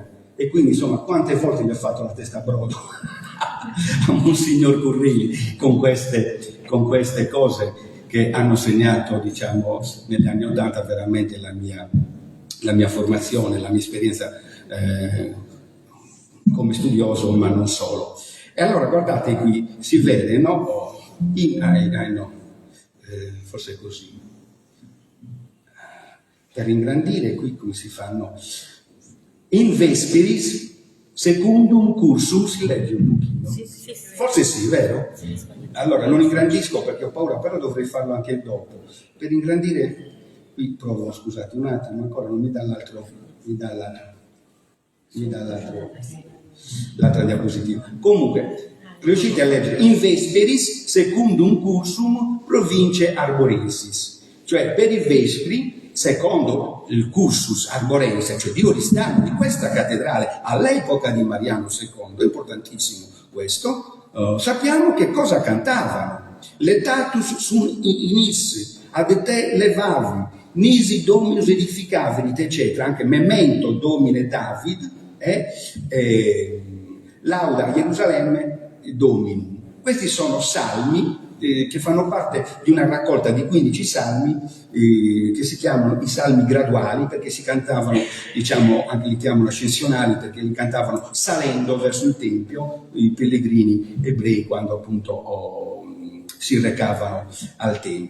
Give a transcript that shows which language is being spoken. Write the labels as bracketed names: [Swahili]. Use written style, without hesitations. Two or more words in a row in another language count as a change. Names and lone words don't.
[Italian] E quindi, insomma, quante volte gli ho fatto la testa a brodo a Monsignor Curreri con queste cose che hanno segnato, diciamo, negli anni 80 veramente la mia formazione, la mia esperienza come studioso, ma non solo. E allora guardate qui, si vede, no? Forse è così. Per ingrandire qui come si fanno? [Latin] In vesperis secundum cursum, [Italian] si legge un pochino? Sì. Forse sì, vero? Allora non ingrandisco perché ho paura, però dovrei farlo anche dopo. Per ingrandire, qui provo, scusate un attimo, ancora non mi dà l'altra diapositiva. Comunque, riuscite a leggere [Latin] in vesperis secundum cursum province arborensis, [Italian] cioè per i vespri secondo il cursus arborense, cioè di Oristano, di questa cattedrale all'epoca di Mariano II, è importantissimo questo. Sappiamo che cosa cantavano: [Latin] letatus sunt inis ad te levavi, nisi dominus edificaverit, [Italian] eccetera, anche [Latin] memento domine David, lauda Gerusalemme dominum. [Italian] Questi sono salmi che fanno parte di una raccolta di 15 salmi che si chiamano i salmi graduali, perché si cantavano, diciamo, anche li chiamano ascensionali, perché li cantavano salendo verso il Tempio i pellegrini ebrei quando appunto si recavano al Tempio.